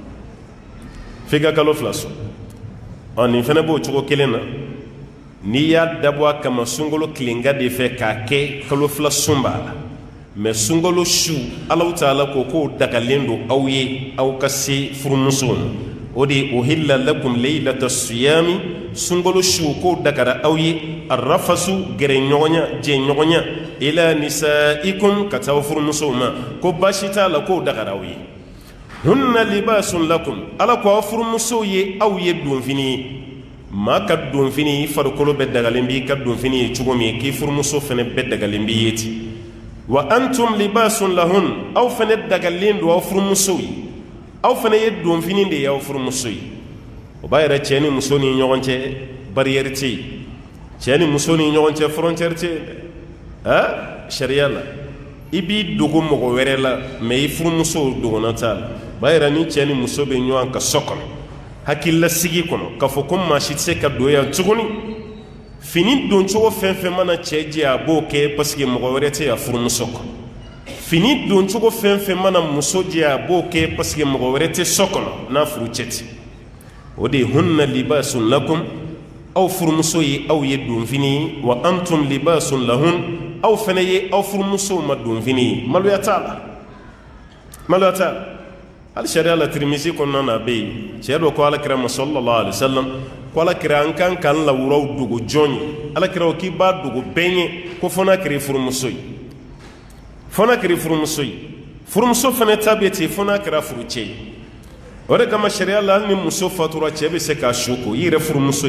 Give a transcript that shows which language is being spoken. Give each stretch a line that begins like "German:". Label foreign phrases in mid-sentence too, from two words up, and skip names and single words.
Bambara: f'i ka kalo 2 sun nin fana b'o cogo kelen na n'i y'a dabɔ kama sunkalo tilengan de fɛ k'a kɛ kalo 2 sun b'a la mɛ sunkalo su Alahu Taala ko k'o dagalen don aw ye aw ka se furumusow ma o de ye
Arabic: أحل لكم ليلة الصيام
Bambara: sunkalo su k'o dagara aw ye arrafasu gɛrɛɲɔgɔnya jɛɲɔgɔnya
Arabic: إلى نسائكم
Bambara: ka taa furumusow ma ko baasi t'a la k'o dagara aw ye
Arabic: هن لباس لكم
Bambara: ala ko aw furumusow ye aw ye donfini ye maa ka donfini i farikolo bɛɛ dagalen b'i ka donfini ye cogo min k'i furumuso fana bɛɛ dagalen b'i ye ten
Arabic: وأنتم لباس لهن
Bambara: aw fana dagalen don aw furumusow ye aw fana ye donfini de ye aw furumuso ye o b'a yɛrɛ cɛ ni muso ni ɲɔgɔn cɛ barrière tɛ yen cɛ ni muso ni ɲɔgɔn cɛ frontière tɛ yen dɛ sariya la i b'i dogo mɔgɔ wɛrɛ la mɛ i furumuso dogona t'a la o b'a yɛrɛ ni cɛ ni muso bɛ ɲɔgɔn ka so kɔnɔ hakililasigi kɔnɔ k'a fɔ ko maa si tɛ se ka don yan tuguni fini doncogo fɛn fɛn mana cɛ jɛ a b'o kɛ
French: parce que
Bambara: mɔgɔ wɛrɛ tɛ a furumuso kɔnɔ fini doncogo fɛn fɛn mana muso jɛ a b'o kɛ
French: parce que
Bambara: mɔgɔ wɛrɛ tɛ so kɔnɔ n'a furu cɛ tɛ o de ye
Arabic: هن لباس لكم
Bambara: aw furumuso ye aw ye donfini ye
Arabic: وأنتم لباس لهن
Bambara: aw fana ye aw furumusow ma donfini ye maloya t'a la hali sariya la Tirmisi kɔnɔna na a bɛ yen cɛ dɔ ko alakira ma
Arabic: صلى الله عليه وسلم
Bambara: ko alakira an kan k'an lawuraw dogo jɔn ye alakira ko k'i b'a dogo bɛɛ ye ko fɔ n'a kɛra furumuso ye furumuso fana ta bɛ ten fɔ n'a kɛra furucɛ ye o de kama sariya la hali ni muso fatura cɛ bɛ se k'a su ko i yɛrɛ furumuso i